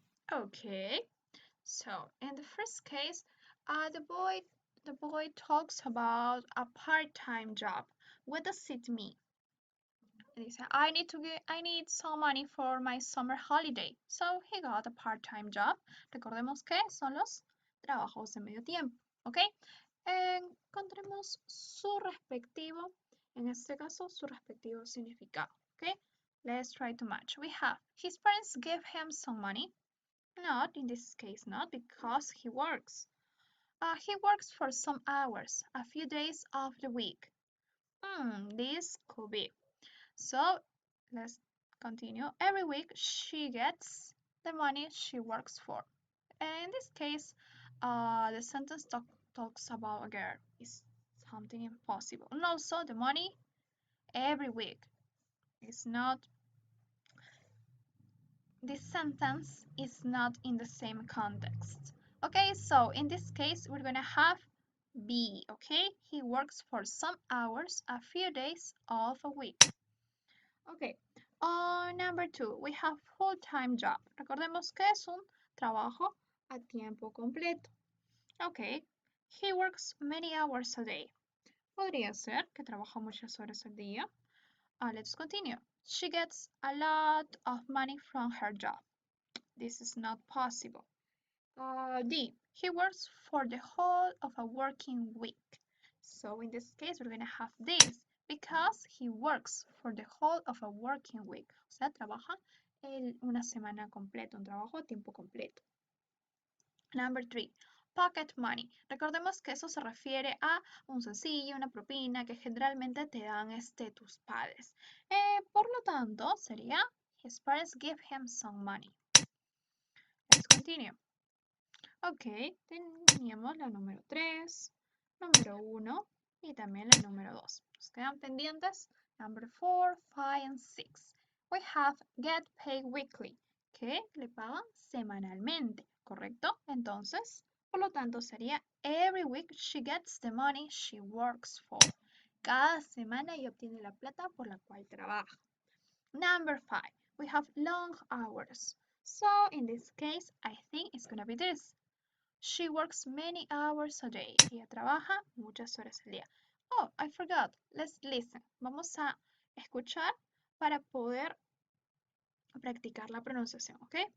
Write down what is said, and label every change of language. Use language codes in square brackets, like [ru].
[en] Okay, so in the first case, the boy talks about a part-time job. What does it mean? He said, I need some money for my summer holiday. So he got a part-time job. [es] Recordemos que son los trabajos de medio tiempo, ¿ok? Encontremos su respectivo, en este caso, su respectivo significado, ¿ok? [en] Let's try to match. We have, his parents gave him some money. Not, in this case, not, because he works. He works for some hours, a few days of the week. This could be. So, let's continue. Every week, she gets the money she works for. And in this case, the sentence talks about a girl. It's something impossible. And also, the money every week is not. This sentence is not in the same context. Okay, so in this case, we're gonna have be, okay? He works for some hours, a few days of a week. Okay, number 2, we have full-time job. [es] Recordemos que es un trabajo a tiempo completo. [en] Okay, he works many hours a day. [es] Podría ser que trabaja muchas horas al día. [en] Let's continue. She gets a lot of money from her job. This is not possible. D. He works for the whole of a working week. So in this case, we're going to have this because he works for the whole of a working week. [es] O sea, trabaja una semana completa, un trabajo a tiempo completo. [en] Number 3. Pocket money. [es] Recordemos que eso se refiere a un sencillo, una propina que generalmente te dan tus padres. Por lo tanto, sería [en] his parents give him some money. Let's continue. [es] Ok, teníamos la número 3, número 1 y también la número 2. Nos quedan pendientes [en] number 4, 5 and 6. We have get paid weekly, [es] que le pagan semanalmente, ¿correcto? Entonces, por lo tanto sería [en] every week she gets the money she works for. [es] Cada semana ella obtiene la plata por la cual trabaja. [en] Number 5, we have long hours. So in this case, I think it's gonna be this. She works many hours a day. [es] Ella trabaja muchas horas al día. [en] Oh, I forgot. Let's listen. [es] Vamos a escuchar para poder practicar la pronunciación, ¿ok?